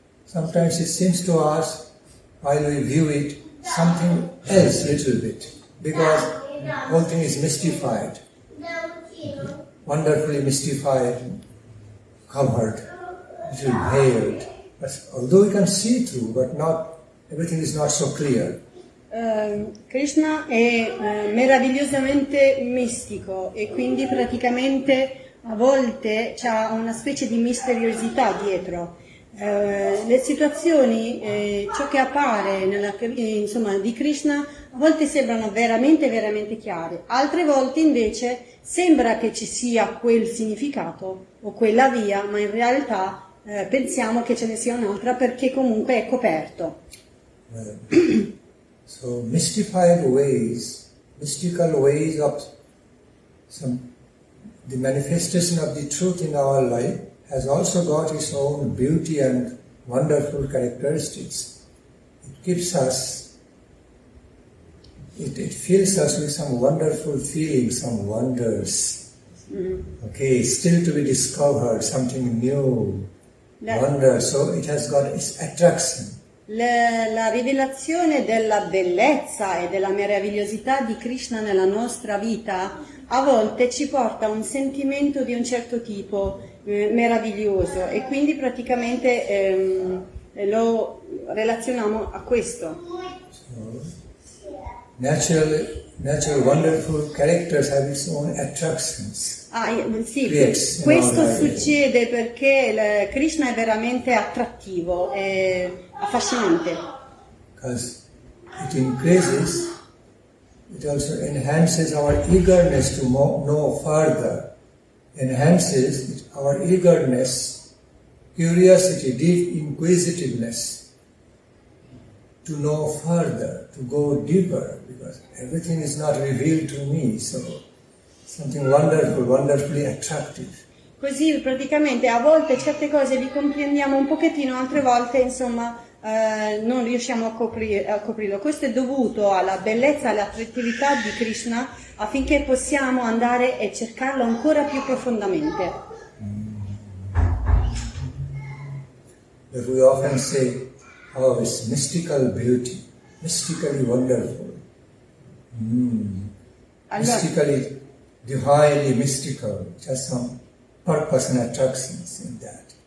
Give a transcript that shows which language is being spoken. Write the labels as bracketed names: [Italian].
[English] Sometimes it seems to us while we view it something else little bit, because the whole thing is mystified, wonderfully mystified, covered, little veiled. But although we can see through, but not everything is not so clear. [Italian] Krishna è meravigliosamente mistico e quindi praticamente a volte c'ha una specie di misteriosità dietro. Le situazioni, ciò che appare di Krishna a volte sembrano veramente veramente chiare, altre volte invece sembra che ci sia quel significato o quella via, ma in realtà pensiamo che ce ne sia un'altra perché comunque è coperto. [English] So mystical ways of the manifestation of the truth in our life has also got its own beauty and wonderful characteristics. It gives us, it fills us with some wonderful feelings, some wonders. Okay, still to be discovered, something new, wonder. So it has got its attraction. [Italian] La rivelazione della bellezza e della meravigliosità di Krishna nella nostra vita a volte ci porta a un sentimento di un certo tipo meraviglioso e quindi praticamente lo relazioniamo a questo. [English] So, natural wonderful characters have its own attractions. [Italian] Sì, questo succede perché Krishna è veramente attrattivo, è affascinante. [English] Because it increases, it also enhances our eagerness to know further, enhances our eagerness, curiosity, deep inquisitiveness to know further, to go deeper, because everything is not revealed to me, so something wonderful, wonderfully attractive. [Italian] Così praticamente a volte certe cose li comprendiamo un pochettino, altre volte insomma non riusciamo a coprirlo. Questo è dovuto alla bellezza e all'attrattività di Krishna affinché possiamo andare e cercarlo ancora più profondamente. [English] But we often say, oh, it's mystical beauty, mystically wonderful, mystically, divinely mystical. It has some purpose and attractions in that.